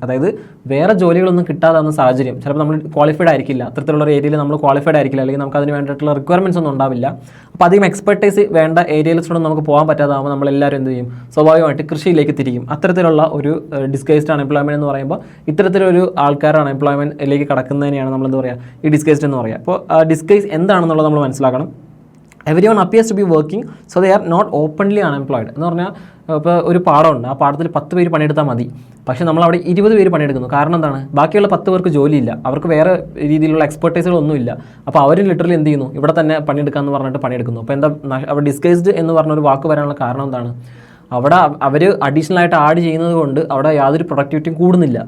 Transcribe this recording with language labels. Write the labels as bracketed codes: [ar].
[ml] അതായത് വേറെ ജോലികളൊന്നും കിട്ടാതാവുന്ന സാഹചര്യം, ചിലപ്പോൾ നമ്മൾ ക്വാളിഫൈഡ് ആയിരിക്കില്ല, അത്തരത്തിലുള്ള ഏരിയയിൽ നമ്മൾ ക്വാളിഫൈഡ് ആയിരിക്കില്ല, അല്ലെങ്കിൽ നമുക്ക് അതിന് വേണ്ടിയിട്ടുള്ള റിക്വയർമെൻറ്റ്സ് ഒന്നും ഉണ്ടാവില്ല. അപ്പോൾ അധികം എക്സ്പെർട്ടൈസ് വേണ്ട ഏരിയയിലൂടെ നമുക്ക് പോകാൻ പറ്റാതാകുമ്പോൾ നമ്മളെല്ലാവരും എന്ത് ചെയ്യും, സ്വാഭാവികമായിട്ട് കൃഷിയിലേക്ക് തിരിക്കും. അത്തരത്തിലുള്ള ഒരു ഡിസ്ഗൈസ്ഡ് അൺഎംപ്ലോയ്മെൻറ്റ് എന്ന് പറയുമ്പോൾ ഇത്തരത്തിലൊരു ആൾക്കാരുടെ അൺഎംപ്ലോയ്മെൻറ്റിലേക്ക് കടക്കുന്നതിനെയാണ് നമ്മൾ എന്താ പറയുക, ഈ ഡിസ്ഗൈസ്ഡ് എന്ന് പറയുക. അപ്പോൾ ഡിസ്ഗൈസ് എന്താണെന്നുള്ളത് നമ്മൾ മനസ്സിലാക്കണം. [en] Everyone appears to be working, so they are not openly unemployed. [ml] എന്ന് പറഞ്ഞാൽ ഇപ്പോൾ ഒരു പാടമുണ്ട്, ആ പാടത്തിൽ 10 പേര് പണിയെടുത്താൽ മതി, പക്ഷേ നമ്മളവിടെ 20 പേര് പണിയെടുക്കുന്നു. കാരണം എന്താണ്, ബാക്കിയുള്ള 10 പേർക്ക് ജോലിയില്ല, അവർക്ക് വേറെ രീതിയിലുള്ള എക്സ്പെർട്ടൈസുകളൊന്നുമില്ല. അപ്പോൾ അവർ ലിറ്ററലി എന്ത് ചെയ്യുന്നു, ഇവിടെ തന്നെ പണിയെടുക്കാമെന്ന് പറഞ്ഞിട്ട് പണിയെടുക്കുന്നു. അപ്പോൾ എന്താ അവിടെ ഡിസ്ഗൈസ്ഡ് എന്ന് പറഞ്ഞൊരു വാക്ക് വരാനുള്ള കാരണം എന്താണ്, അവിടെ അവർ അഡീഷണൽ ആയിട്ട് ആഡ് ചെയ്യുന്നത് കൊണ്ട് അവിടെ യാതൊരു പ്രൊഡക്ടിവിറ്റിയും കൂടുന്നില്ല.